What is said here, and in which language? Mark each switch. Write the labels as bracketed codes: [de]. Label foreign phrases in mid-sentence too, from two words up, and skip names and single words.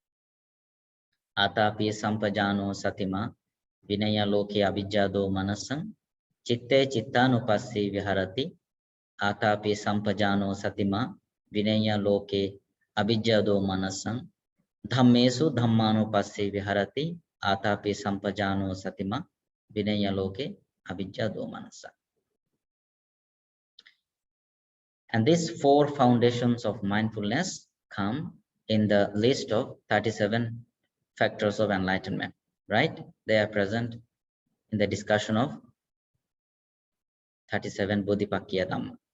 [pi] Atapi Sampajano Satima Vinaya Loke Abhijjado Manasam Chitte Chittanu Passi Viharati Atapi Sampajano Satima Vinaya Loke Abhijjado Manasam Dhammesu Dhammanu Passi Viharati Atapi Sampajano Satima Vinaya Loke Abhijjado Manasam. [en] And these 4 foundations of mindfulness come in the list of 37 factors of enlightenment, right? They are present in the discussion of 37 [pi] Bodhipakya Dhamma.